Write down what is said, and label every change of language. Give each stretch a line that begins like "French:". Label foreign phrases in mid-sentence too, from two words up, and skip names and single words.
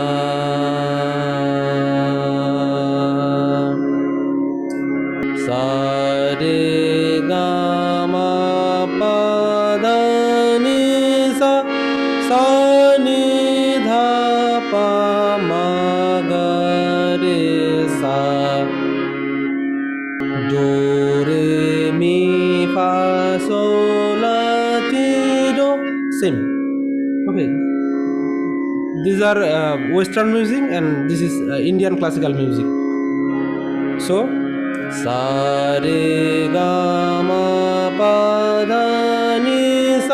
Hindi: सा रे गा मा पा धा नी सा. सा नी धा पा मा गा रे सा.
English: Do Re Mi Fa Sol La Ti Do. Same. Okay. These are Western music and this is Indian classical music. So,
Hindi: सा रे गा मा पा धा नी सा.